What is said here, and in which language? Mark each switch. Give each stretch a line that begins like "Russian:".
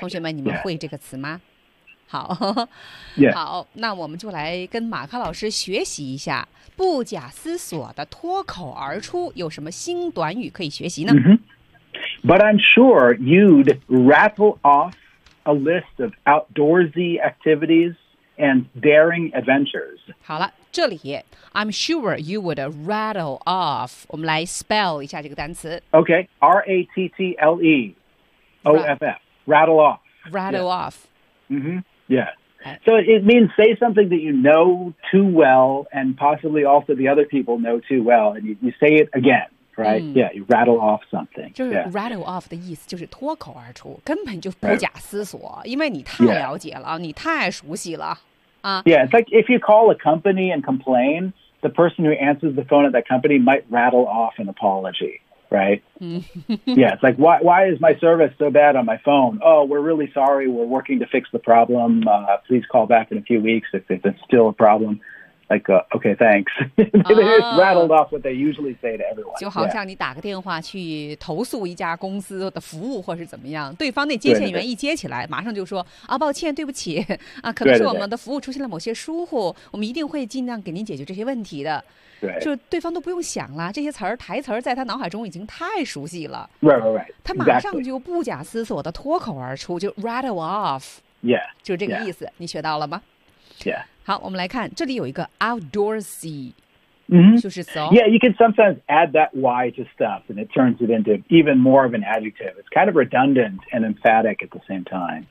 Chinese: 同学们你们会这个词吗、
English: yeah.
Chinese: 好、
English: yeah.
Chinese: 好，那我们就来跟马克老师学习一下不假思索的脱口而出有什么新短语可以学习呢、 mm-hmm.
English: But I'm sure you'd rattle off a list of outdoorsy activities and daring adventures
Chinese: 好了这里
English: I'm sure you would rattle off
Chinese: 我们来 spell 一下这个单词
English: OK R-A-T-T-L-E O-F-F Rattle off Rattle、 yeah. off Mm-hmm. Yeah. So it means say something that you know too well and possibly also the other people know too well and you say it again, right?、Mm. Yeah, you rattle off something.
Chinese: 就是 rattle off 的意思就是脱口而出根本就不假思索、right. 因为你太了解了、
English: yeah.
Chinese: 你太熟悉了、
English: Yeah, it's like if you call a company and complain, the person who answers the phone at that company might rattle off an apology. Right? yeah, it's like, why is my service so bad on my phone? Oh, we're really sorry. We're working to fix the problem.、please call back in a few weeks if it's still a problem. Like,、okay, thanks. They just rattled off what they usually say to everyone.
Chinese: 就好像你打个电话去投诉一家公司的服务或是怎么样，对方那接线员一接起来，马上就说，啊，抱歉，对不起，啊，可能是我们的服务出现了某些疏忽，我们一定会尽量给您解决这些问题的。对，就对方都不用想了，这些词儿台词儿在他脑海中已经太熟悉了。
English: Right.
Chinese: 他马上就不假思索的脱口而出，就 rattle off.
English: Yeah.
Chinese: 就这个意思，你学到了吗？
English: Yeah.
Chinese: 好，我们来看，这里有一个 outdoorsy. Mm-hmm. 就是词哦。
English: Yeah, you can sometimes add that y to stuff, and it turns it into even more of an adjective. It's kind of redundant and emphatic at the same time.